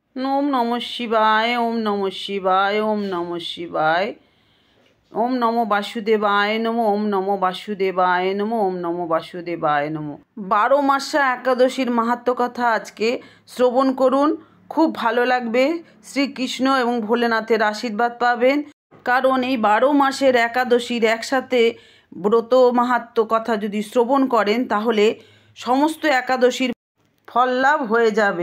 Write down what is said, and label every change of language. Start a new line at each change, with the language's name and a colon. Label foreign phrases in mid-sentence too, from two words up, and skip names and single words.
Sanskrit: ओम नमः शिवाय। ओम नमः शिवाय। ओम नमः शिवाय। ओम नमो वासुदेवाय नमो। ओम नमो वासुदेवाय नमो। ओम नमो वासुदेवाय नमो।
Bangla: 12 মাসা একাদশীর মাহাত্ম্য কথা আজকে শ্রবণ করুন। খুব ভালো লাগবে। শ্রীকৃষ্ণ এবং ভোলেনাথের আশীর্বাদ পাবেন। কারণ এই 12 মাসের একাদশীর একসাথে ব্রত মাহাত্ম্য কথা যদি শ্রবণ করেন তাহলে সমস্ত একাদশীর ফল লাভ হয়ে যাবে।